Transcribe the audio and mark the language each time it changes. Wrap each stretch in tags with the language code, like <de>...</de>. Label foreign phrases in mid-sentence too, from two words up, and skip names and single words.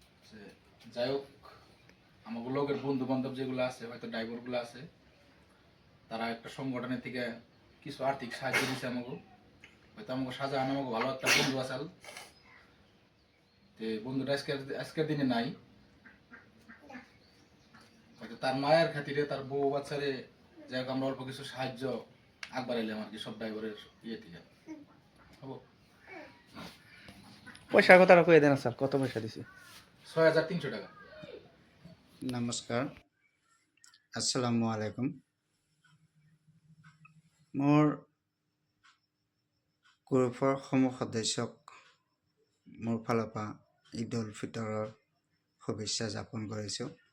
<bn>যাই হোক আমার লোকের বন্ধু বান্ধব যেগুলো আছে হয়তো ড্রাইভারগুলো আছে তারা একটা সংগঠনের থেকে কিছু আর্থিক সাহায্য দিচ্ছে আমাকে হয়তো আমাকে শাহজাহান আমাকে ভালো একটা বন্ধু আসাল বন্ধুটা আজকের দিনে নাই হয়তো তার মায়ের খাতিরে তার বউ বাচ্চারে যাই হোক আমরা অল্প কিছু সাহায্য আগবাড়াইলাম আর কি সব ড্রাইভারের ইয়ে থেকে হবো পয়সার কথাটা কয়ে দেন স্যার, কত পয়সা দিছি? ৬,৩০০ টাকা।</bn> <ar>নমস্কাৰ, السلام عليكم.</ar> <as>মোৰ গ্ৰুপৰ সমূহ সদস্যক মোৰ ফালৰ পৰা ঈদ উল ফিতৰৰ শুভেচ্ছা জ্ঞাপন কৰিছোঁ।</as>